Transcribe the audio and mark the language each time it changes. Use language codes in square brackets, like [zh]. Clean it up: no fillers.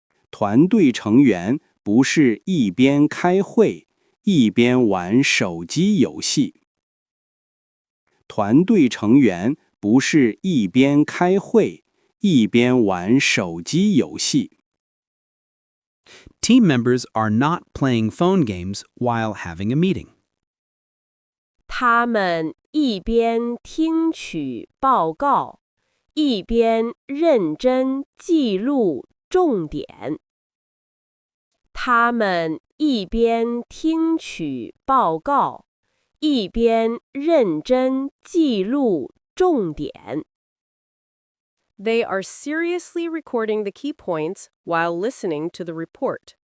[zh] 团队成员不是一边开会，一边玩手机游戏。团队成员不是一边开会，一边玩手机游戏。 [en] Team members are not playing phone games while having a meeting. [zh] 他们一边听取报告，一边认真记录重点。他们一边听取报告，一边认真记录重点。 [en] They are seriously recording the key points while listening to the report.